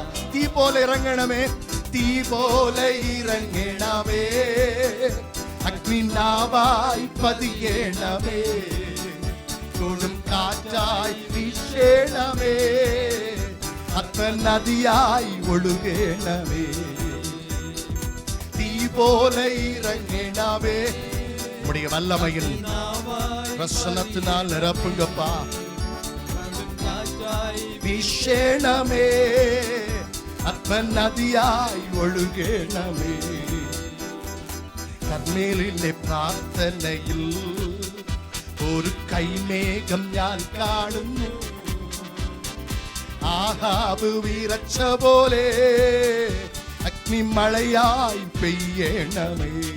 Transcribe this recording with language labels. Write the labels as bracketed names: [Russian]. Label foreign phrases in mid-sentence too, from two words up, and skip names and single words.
[Malayalam] തീ പോലെ ഇറങ്ങണമേ, തീ പോലെ ഇറങ്ങണമേ, അഗ്നി നാവായി പതിയണമേ, കൊടും കാറ്റായി വീശേണമേ, ആത്മ നദിയായി ഒഴുകേണമേ. തീ പോലെ ഇറങ്ങണമേ, [Tamil] உடைய வல்லமையின் பிரசன்னத்தினால் நிரப்புங்கப்பா. [Malayalam] വീശേണമേ, ആത്മ നദിയായ് ഒഴുകേണമേ. കർമ്മേലിലെ പ്രാർത്ഥനയിൽ ഒരു കൈമേഘം ഞാൻ കാണുന്നു, ആഹാബ് വിറച്ച പോലെ അഗ്നിമഴയായി പെയ്യണമേ.